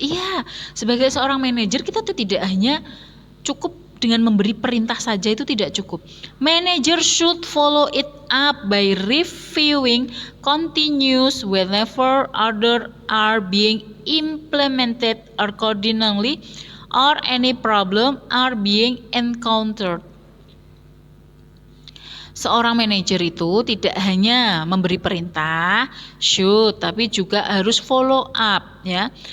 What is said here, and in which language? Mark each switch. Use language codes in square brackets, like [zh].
[id] Iya, sebagai seorang manajer kita tuh tidak hanya cukup dengan memberi perintah saja, itu tidak cukup. [en] Manager should follow it up by reviewing continuous whenever orders are being implemented accordingly or any problem are being encountered. [id] Seorang manajer itu tidak hanya memberi perintah, should, tapi juga harus follow up ya.